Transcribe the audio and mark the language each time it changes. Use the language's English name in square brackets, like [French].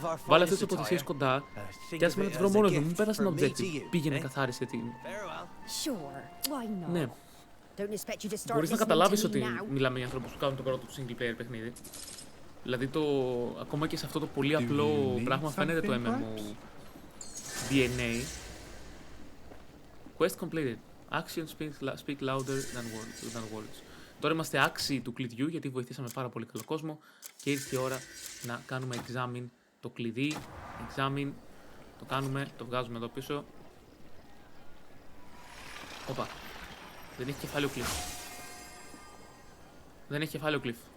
[Greek] Βάλε αυτές τις υποθεσίες κοντά και άσε με να τις βρω μόνος μου. Μην πέτασε ένα objective. Πήγαινε καθάρισε την. Ναι. Μπορείς να καταλάβεις ότι μιλάμε για ανθρώπους που κάνουν το πρώτο του single player παιχνίδι. Δηλαδή ακόμα και σε αυτό το πολύ απλό πράγμα φαίνεται το MMO DNA. [English] Quest completed. Actions speak louder than words. [Greek] Τώρα είμαστε άξιοι του κλειδιού γιατί βοηθήσαμε πάρα πολύ καλό κόσμο και ήρθε η ώρα να κάνουμε examine το κλειδί. Examine, το κάνουμε, το βγάζουμε εδώ πίσω. Οπα, δεν έχει κεφάλαιο Cliff. Δεν έχει κεφάλαιο Cliff.